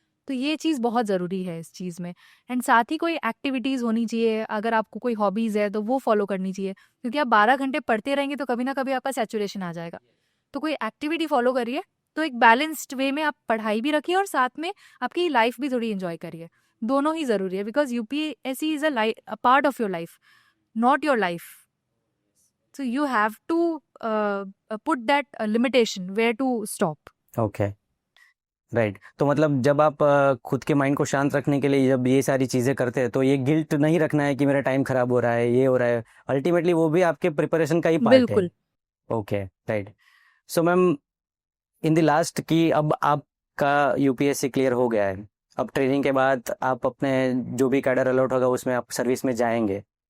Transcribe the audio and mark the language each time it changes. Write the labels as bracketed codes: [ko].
[hi] तो ये चीज़ बहुत ज़रूरी है इस चीज़ में। एंड साथ ही कोई एक्टिविटीज़ होनी चाहिए, अगर आपको कोई हॉबीज़ है तो वो फॉलो करनी चाहिए, क्योंकि आप 12 घंटे पढ़ते रहेंगे तो कभी ना कभी आपका सैचुरेशन आ जाएगा। तो कोई एक्टिविटी फॉलो करिए, तो एक बैलेंस्ड वे में आप पढ़ाई भी रखिए और साथ में आपकी लाइफ भी थोड़ी एंजॉय करिए। दोनों ही ज़रूरी है, [en] Because UPSC is a part of your life, not your life. So you have to put that limitation where to stop. Okay, right. [hi] तो मतलब जब आप खुद के माइंड को शांत रखने के लिए जब ये सारी चीज़ें करते हैं, तो ये गिल्ट नहीं रखना है कि मेरा टाइम खराब हो रहा है, ये हो रहा है। अल्टीमेटली वो भी आपके प्रिपरेशन का ही पार्ट है। बिल्कुल। [en] Okay, right. [hi] So ma'am, in the last की अब आपका यूपीएससी क्लियर हो गया है, अब ट्रेनिंग के बाद आप अपने जो भी कैडर अलॉट होगा उसमें आप सर्विस में जाएंगे।